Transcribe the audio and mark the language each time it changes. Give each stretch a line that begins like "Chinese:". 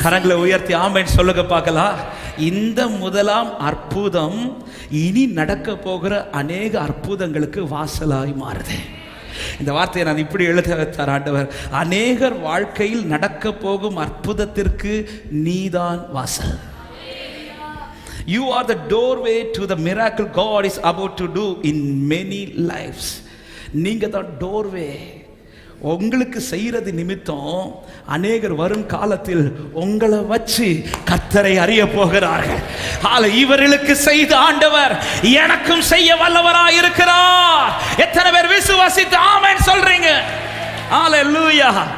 Tamil: கரங்களை உயர்த்தி ஆமென் சொல்லுங்க பார்க்கலாம். இந்த முதலாம் அற்புதம் இனி நடக்க போகிற அநேக அற்புதங்களுக்கு வாசலாய் மாறுது. இந்த வார்த்தையை நான் இப்படி எழுத வைத்தார் ஆண்டவர். அநேகர் வாழ்க்கையில் நடக்க போகும் அற்புதத்திற்கு நீதான் வாசல்.
English: You are the doorway to the miracle God is about to do in many lives.
Tamil: நீங்க தான் doorway. உங்களுக்கு செய்யறது நிமித்தம் அநேகர் வரும் காலத்தில் உங்களை வச்சு கர்த்தரை அறிய போகிறார்கள். இவர்களுக்கு செய்த ஆண்டவர் எனக்கும் செய்ய வல்லவராய் இருக்கிறார். எத்தனை பேர் விசுவாசித்து ஆமென் சொல்றீங்க? ஹalleluya.